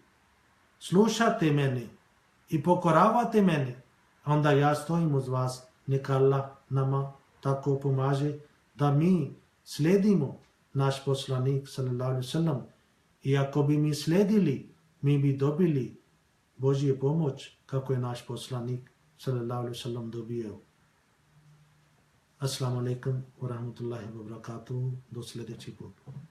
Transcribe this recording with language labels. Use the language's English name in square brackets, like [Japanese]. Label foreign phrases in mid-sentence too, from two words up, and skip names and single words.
[Bosnian] Slušate mene i pokoravate mene, onda ja stojim uz vas. Neka Allah nama tako pomaže da mi slijedimo naš poslanik [Arabic] صلى الله عليه وسلم. [Bosnian] I ako bi mi slijedili, mi bi dobili Božje pomoć kako je naš poslanik [Arabic] صلى الله عليه وسلم [Bosnian] dobio. [Arabic] السلام عليكم ورحمة الله وبركاته. [Bosnian] Do sljedeći put.